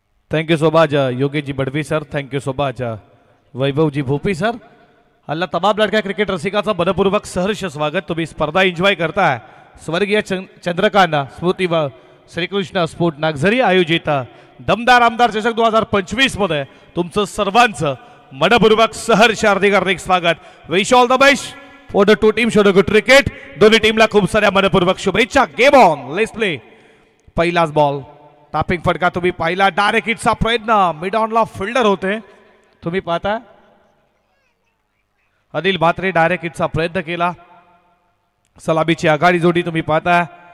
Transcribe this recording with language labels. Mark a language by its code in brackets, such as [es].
[en] Thank you so much Yogesh ji Badvi sir, thank you so much Vaibhav ji Bhopi sir. [mr] अल्ला तमाम लड़क्या cricket रसिकाचं मनपूर्वक सहर्ष स्वागत. तुम्ही स्पर्धा एन्जॉय करताय. स्वर्गीय चंद्रकांत स्मृती व श्रीकृष्ण स्पोर्ट नागझरी आयोजित दमदार आमदार चषक 2025 मध्ये तुमचं सर्वांचं मनपूर्वक सहर्ष हार्दिक हार्दिक स्वागत. [en] Wish all the best for the two team. Show the good cricket. [mr] दोन्ही टीमला खूप साऱ्या मनपूर्वक शुभेच्छा. [en] Game on, let's play. [mr] पहिलाच बॉल, टापिंग फटका तुम्ही पाहिला. डायरेक्ट हिटचा प्रयत्न, मिड ऑनला फिल्डर होते तुम्ही पाहता. अनिल म्हात्रे डायरेक्ट हिटचा प्रयत्न केला. सलामीची आघाडी जोडी तुम्ही पाहता.